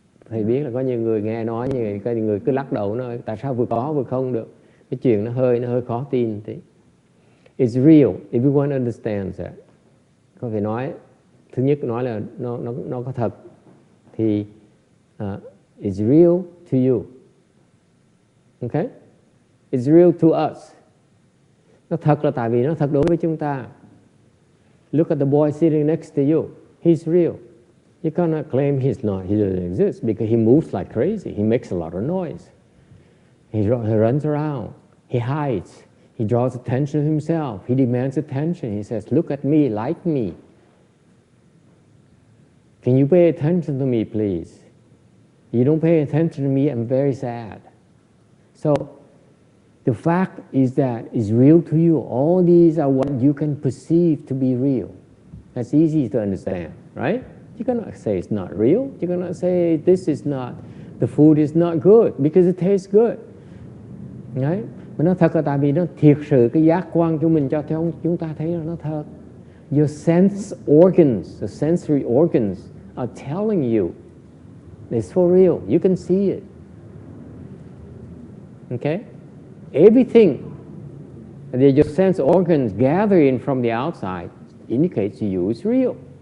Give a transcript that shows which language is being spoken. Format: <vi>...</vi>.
<vi>Thầy biết là có nhiều người nghe nói như vậy, có nhiều người cứ lắc đầu nói tại sao vừa có vừa không được. Cái chuyện nó hơi khó tin tí.</vi> <en>It's real, everyone understands that.</en> <vi>Có thể nói, thứ nhất nói là nó có thật. Thì</vi> <en>it's real to you. Okay? It's real to us.</en> <vi>Nó thật là tại vì nó thật đối với chúng ta.</vi> <en>Look at the boy sitting next to you. He's real. You cannot claim he doesn't exist because he moves like crazy. He makes a lot of noise. He runs around. He hides. He draws attention to himself. He demands attention. He says, look at me, like me. Can you pay attention to me, please? You don't pay attention to me, I'm very sad. So, the fact is that it's real to you. All these are what you can perceive to be real. That's easy to understand, right? You cannot say it's not real. You cannot say the food is not good because it tastes good. Right?</en> <vi>Mà nó thật là tại vì nó thiệt sự cái giác quan của mình cho chúng ta thấy là nó thật.</vi> <en>Your sense organs, the sensory organs are telling you it's for real. You can see it. Okay? Everything that your sense organs gather in from the outside indicates to you it's real.</en>